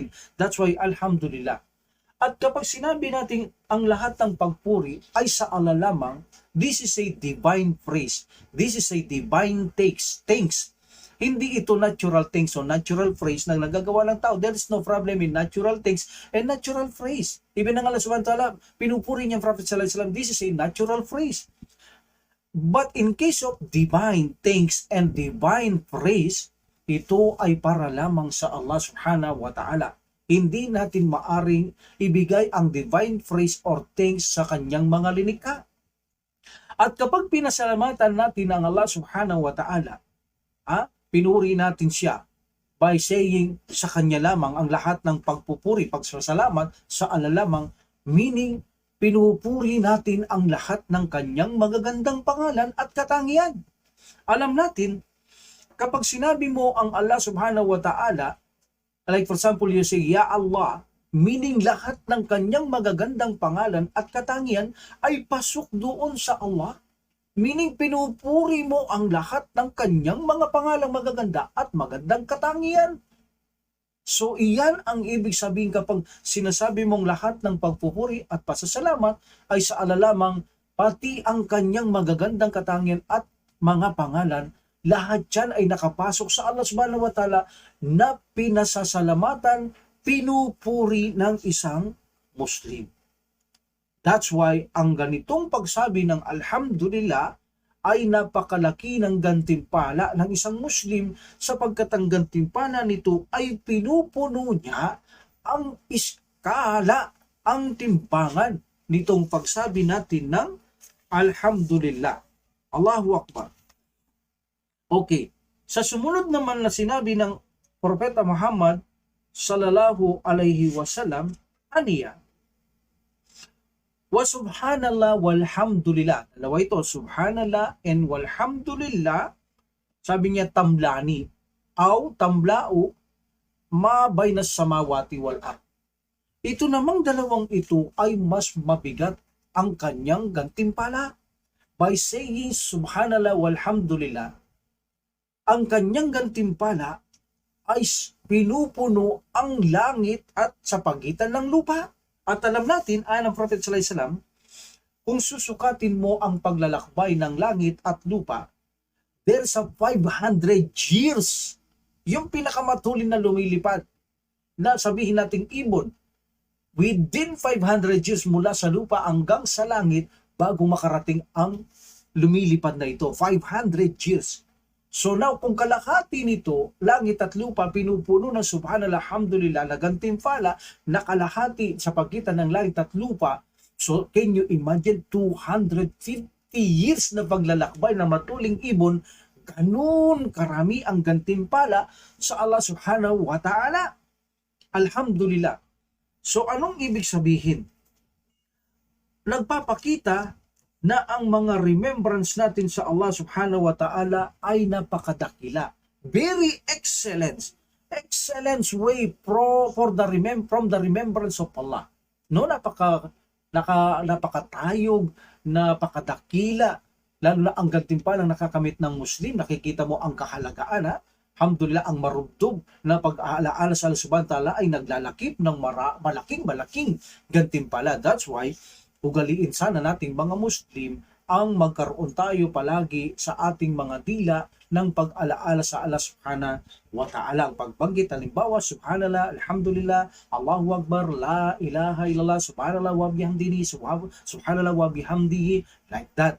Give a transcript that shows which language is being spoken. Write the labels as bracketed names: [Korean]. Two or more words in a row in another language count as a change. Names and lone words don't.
[English] That's why alhamdulillah. [Filipino] At kapag sinabi natin ang lahat ng pagpuri ay sa Allah lamang, [English] this is a divine praise. This is a divine thanks. [Filipino] Hindi ito [English] natural things [Filipino] o [English] natural phrase [Filipino] na nagagawa ng tao. [English] There is no problem in natural things and natural phrase. [Filipino] Even ang Allah [Arabic] سبحانه وتعالى, [Filipino] pinupuri niya ang Prophet [Arabic] صلى الله عليه وسلم, [English] this is a natural phrase. But in case of divine thanks and divine praise, [Filipino] ito ay para lamang sa Allah [Arabic] سبحانه وتعالى. [Filipino] hindi natin maaring ibigay ang [English] divine praise or thanks [Filipino] sa kanyang mga linikha. At kapag pinasalamatan natin ang Allah [Arabic] سبحانه وتعالى, [Filipino] pinuri natin siya [English] by saying [Filipino] sa kanya lamang ang lahat ng pagpupuri, pagsasalamat sa Allah lamang, meaning pinupuri natin ang lahat ng kanyang magagandang pangalan at katangian. Alam natin, kapag sinabi mo ang Allah [Arabic] سبحانه وتعالى, [English] like for example, you say, [Arabic] يا الله, [Filipino] meaning lahat ng kanyang magagandang pangalan at katangian ay pasok doon sa Allah. Meaning pinupuri mo ang lahat ng kanyang mga pangalang magaganda at magandang katangian. So iyan ang ibig sabihin kapag sinasabi mong lahat ng pagpupuri at pasasalamat ay sa Allah lamang, pati ang kanyang magagandang katangian at mga pangalan, lahat yan ay nakapasok sa Allah [Arabic] سبحانه وتعالى [Filipino] na pinasasalamatan, pinupuri ng isang Muslim. That's why ang ganitong pagsabi ng Alhamdulillah ay napakalaki ng gantimpala ng isang Muslim sapagkat ang gantimpala nito ay pinupuno niya ang iskala, ang timbangan nitong pagsabi natin ng Alhamdulillah. [Arabic] الله أكبر. [Filipino] Okay, sa sumunod naman na sinabi ng Propeta Muhammad [Arabic] صلى الله عليه وسلم, [Filipino] aniya, [Arabic] وسبحان الله والحمد لله. [Filipino] Dalawa ito, subhanallah and walhamdulillah. Sabi niya, [Arabic] تملآن، تملأ، ما بين السماوات والأرض. [Filipino] Ito namang dalawang ito ay mas mabigat ang kanyang gantimpala. [English] By saying [Arabic] سبحان الله والحمد لله, [Filipino] ang kanyang gantimpala ay pinupuno ang langit at sa pagitan ng lupa. At alam natin, ayon ng Prophet [Arabic] صلى الله عليه وسلم, [Filipino] kung susukatin mo ang paglalakbay ng langit at lupa, [English] there's a 500 years, [Filipino] yung pinakamatulin na lumilipad, na sabihin nating ibon, [English] within 500 years [Filipino] mula sa lupa hanggang sa langit, bago makarating ang lumilipad na ito. [English] 500 years. So now, [Filipino] kung kalahati nito, langit at lupa, pinupuno ng [Arabic] سبحان الله، الحمد لله, [Filipino] na gantimpala, na kalahati sa pagitan ng langit at lupa, [English] so can you imagine 250 years [Filipino] na paglalakbay na matuling ibon, ganun karami ang gantimpala sa Allah [Arabic] سبحانه وتعالى. [Filipino] Alhamdulillah. So anong ibig sabihin? Nagpapakita na ang mga remembrance natin sa Allah [Arabic] سبحانه وتعالى [Filipino] ay napakadakila. [English] Very excellent way from the remembrance of Allah. [Filipino] No, napakatayog, napakadakila, lalo na ang gantimpalang nakakamit ng Muslim. Nakikita mo ang kahalagaan, Alhamdulillah, ang marubdob na pag-aalaala sa Allah [Arabic] سبحانه وتعالى [Filipino] ay naglalakip ng malaking gantimpala. That's why ugaliin sana nating mga Muslim ang magkaroon tayo palagi sa ating mga dila ng pag-alaala sa Allah [Arabic] سبحانه وتعالى. [Filipino] Ang pagbanggit, halimbawa, [Arabic] سبحان الله، الحمد لله، الله أكبر، لا إله إلا الله، سبحان الله وبحمده، سبحان الله وبحمده, [English] like that.